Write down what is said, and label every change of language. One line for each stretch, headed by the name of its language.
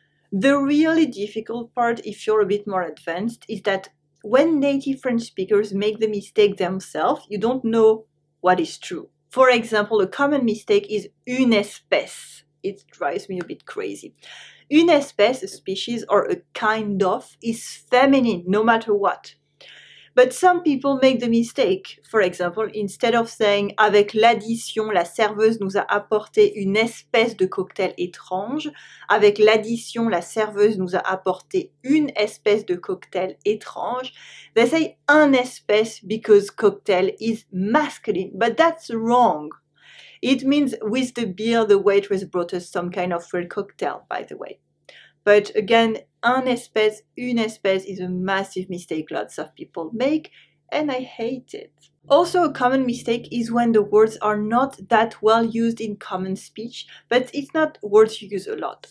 English: The really difficult part, if you're a bit more advanced, is that when native French speakers make the mistake themselves, you don't know what is true. For example, a common mistake is une espèce. It drives me a bit crazy. Une espèce, a species or a kind of, is feminine no matter what. But some people make the mistake. For example, instead of saying
French: avec l'addition, la serveuse nous a apporté une espèce de cocktail étrange, avec l'addition, la serveuse nous a apporté une espèce de cocktail étrange,
English: they say un espèce because cocktail is masculine, but that's wrong. It means with the beer, the waitress brought us some kind of rare cocktail, by the way. But again, un espèce, une espèce is a massive mistake lots of people make, and I hate it. Also, a common mistake is when the words are not that well used in common speech, but it's not words you use a lot.